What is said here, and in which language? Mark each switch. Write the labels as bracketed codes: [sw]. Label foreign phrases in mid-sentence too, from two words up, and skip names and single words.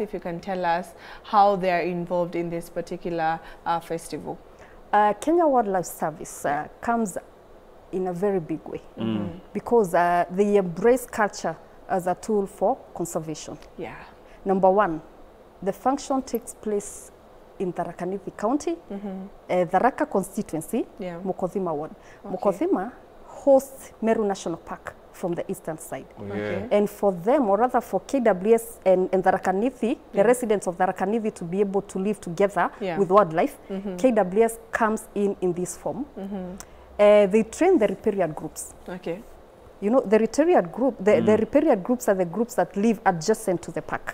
[en] If you can tell us how they are involved in this particular festival. Kenya Wildlife Service comes in a very big way because they embrace culture as a tool for conservation. Number one, the function takes place in Tharaka-Nithi County, Tharaka constituency, Mukothima ward. Mukothima hosts Meru National Park from the eastern side. And for them, or rather for KWS and Tharaka-Nithi, the residents of Tharaka-Nithi to be able to live together with wildlife, KWS comes in this form. They train the riparian groups. You know, the riparian group, the riparian groups are the groups that live adjacent to the park.